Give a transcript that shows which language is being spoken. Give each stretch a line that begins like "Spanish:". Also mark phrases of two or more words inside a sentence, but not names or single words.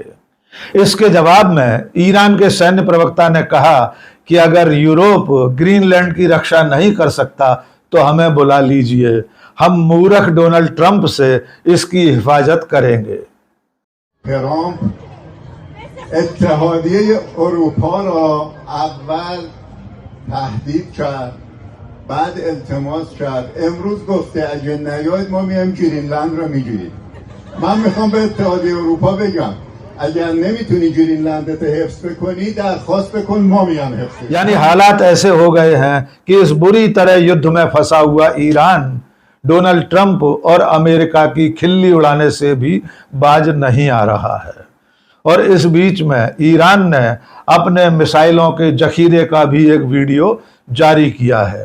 Hindi: इसके जवाब में ईरान के सैन्य प्रवक्ता ने कहा कि अगर यूरोप ग्रीनलैंड की रक्षा नहीं कर सकता तो हमें बुला लीजिए, हम मूर्ख डोनाल्ड ट्रंप से इसकी हिफाजत करेंगे।
Persian: ट्रंप اتحادیه اروپا را اول تهدید کرد، بعد التماس کرد، امروز گفته اگه نیاید ما میایم گرینلند رو میگیریم. من میخوام به اتحادیه اروپا بگم اگر نمیتونی گرینلند رو حفظ بکنی درخواست بکن، ما میام حفظ.
Hindi: यानी हालात ऐसे हो गए हैं कि इस बुरी तरह युद्ध में फंसा हुआ ईरान डोनाल्ड ट्रंप और अमेरिका की खिल्ली उड़ाने से भी बाज नहीं आ रहा है। और इस बीच में ईरान ने अपने मिसाइलों के जखीरे का भी एक वीडियो जारी किया है।